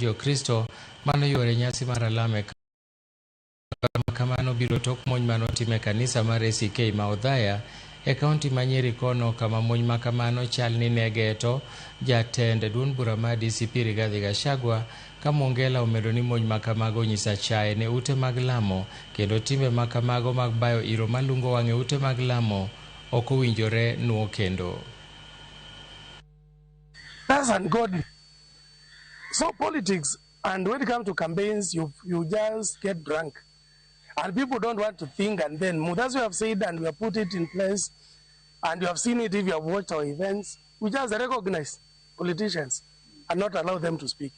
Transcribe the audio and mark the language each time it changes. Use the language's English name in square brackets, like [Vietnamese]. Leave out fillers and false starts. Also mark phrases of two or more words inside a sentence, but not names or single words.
[Luo (Kenya and Tanzania)] jokristo manoyore nyasi mar alame kamano biro tok monj manotime kanisa mar ACK ma Odhaya e kaunti ma Nyeri kono, kama monj makamano chal ni negeto jatend duond bura mar DCP Rigathi Gachagua, ka Mwongela omedo ni monj makamago nyisa chaye ne ute mag lamo kendo timbe makamago mag bayo iro malungo wang'e ute mag lamo ok owinjore nuo kendo. [English] That's ungodly. So politics, and when it comes to campaigns, you just get drunk. And people don't want to think and then move. That's what we have said, and we have put it in place. And you have seen it if you have watched our events. We just recognize politicians and not allow them to speak.